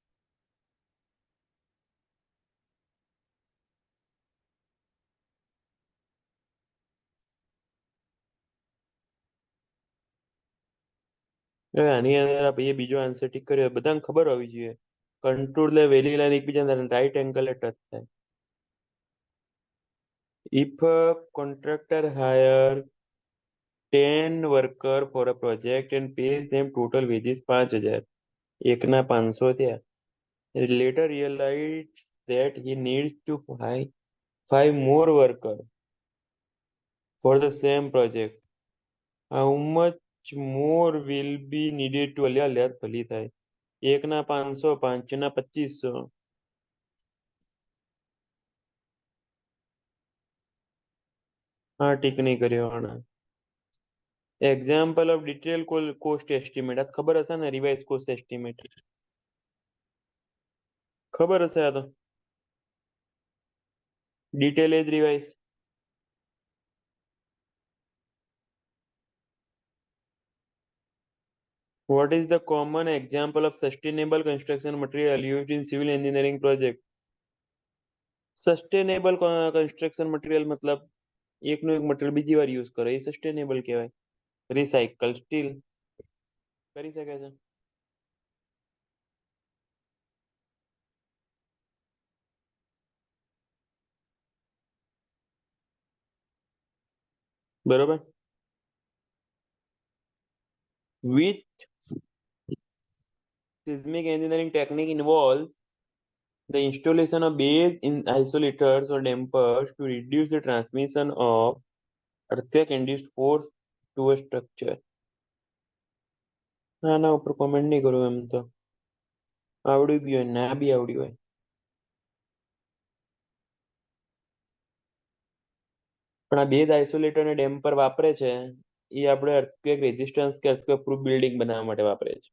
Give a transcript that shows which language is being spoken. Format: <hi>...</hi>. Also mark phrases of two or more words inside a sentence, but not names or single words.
<gu>હવે આની અંદર આ ભાઈએ બીજો આન્સર ટીક કર્યો. બધાને ખબર હોવી જોઈએ. કંટ્રોલ ને</gu> <en>valley line</en> <gu>એકબીજા</gu> <en>right angle</en> <gu>ટચ થાય.</gu> <en>If a contractor hire 10 worker for a project and pays them total wages 5,000,</en> <gu>એકના 500 થયા.</gu> <en>Later realized that he needs to hire 5 more workers for the same project. How much more will be needed to</en> <gu>અલ્યા લ્યા ભલી થાય. એકના 500, પાંચના 2500. હા ટીક નહીં કર્યો આના.</gu> <en>example of detail cost estimate.</en> <gu>આ તો ખબર હશે ને,</gu> <en>revise cost estimate.</en> <gu>ખબર હશે આ તો. ડિટેલ એજ રિવાઇઝ.</gu> <en>What is the common example of sustainable construction material used in civil engineering project? sustainable construction material</en> <gu>મતલબ એકનું એક મટીરિયલ બીજી વાર યુઝ કરે એ સસ્ટેનેબલ કહેવાય.</gu> <en>recycle steel</en> <gu>કરી શકે છે. બરોબર.</gu> <en>Which seismic engineering technique involves the installation of base in isolators or dampers to reduce the transmission of earthquake-induced force to a structure?</en> <gu>આના ઉપર કોમેન્ટ નહીં કરું એમ તો. આવડી ગયું હોય ના બી આવડી હોય. પણ આ</gu> <en>base isolator</en> <gu>અને ડેમ્પર વાપરે છે એ આપણે</gu> <en>earthquake resistance</en> <gu>કે</gu> <en>earthquake proof building</en> <gu>બનાવવા માટે વાપરે છે.</gu>